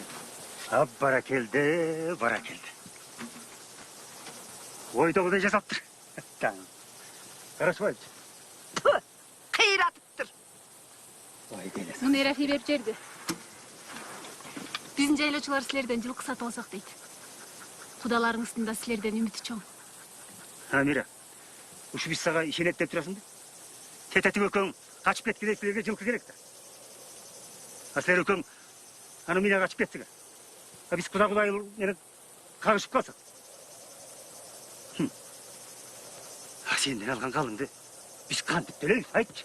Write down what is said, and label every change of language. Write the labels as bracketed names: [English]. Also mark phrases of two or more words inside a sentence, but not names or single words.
[Kazakh] Бара келді, бара келді. Ойдағыдай жасаптыр. Қарашыбай. Қиратып тұр. Ой, келесі. Мұны Ерафи беріп жерді. Біздің жайлаушылар сілерден жылқы сатып алсақ дейді. [Kyrgyz] Кудаларыңыздын да силерден үмүтү чоң. Мира, ушу биз сага ишенет деп турасың да? Тететиң экөөң качып кеткенде силерге жылкы керек да. Силер экөөң аны менен качып кетсиңер. Биз куда менен кагышып калсак. Сенден алган калыңды биз кантип төлөйбүз, айтчы.